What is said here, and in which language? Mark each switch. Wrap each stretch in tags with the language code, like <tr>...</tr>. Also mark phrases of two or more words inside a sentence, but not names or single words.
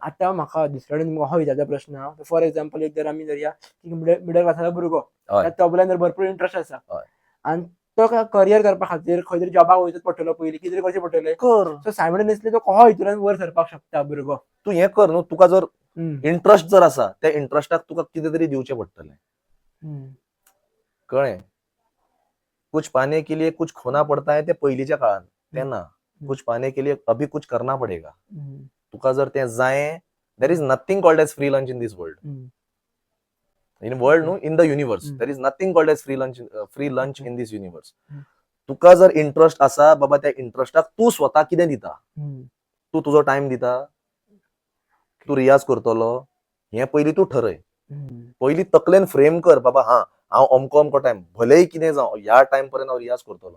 <kok>आतां म्हाका दुसरे कडेन हो विचारचा प्रश्न,</kok> <en>for example</en> <kok>एक जर आमी धरया मिडल क्लासाचो भुरगो, तबल्यान भरपूर इंट्रस्ट आसा, आनी तो करियर करपा खातीर खंय तरी जॉबाक वयचोच पडटलो पयलीं, कितें तरी करचें पडटलें.</kok> <en>so simultaneously</en> <kok>तो कहो हितून वयर सरपाक शकता भुरगो? तूं हें कर न्हू, तुका जर इंट्रस्ट जर आसा, त्या इंट्रस्टाक तुका कितें तरी दिवचें पडटलें. कळ्ळें?</kok> <hi>कुछ पाने के लिए कुछ खोना पडता है,</hi> <kok>ते पयलींच्या काळान.</kok> <hi>तेन्ना कुछ पाने के लिए अभी कुछ करना पडेगा.</hi> <kok>तुका जर तें जायें,</kok> <en>There is nothing called as free lunch in this world. in world न्हू, in the universe there is nothing called as free lunch in this universe.</en> <kok>तुका जर इंट्रस्ट आसा, बाबा त्या इंट्रस्टाक तूं स्वता कितें दिता, तूं तुजो टायम दिता, तूं रियाज करतलो, हें पयलीं तूं ठरय. पयलीं तकलेन फ्रेम कर, बाबा हां हांव अमको अमको टायम, भलेही कितें जावं, ह्या टायम पर्यंत हांव रियाज करतलो.</kok>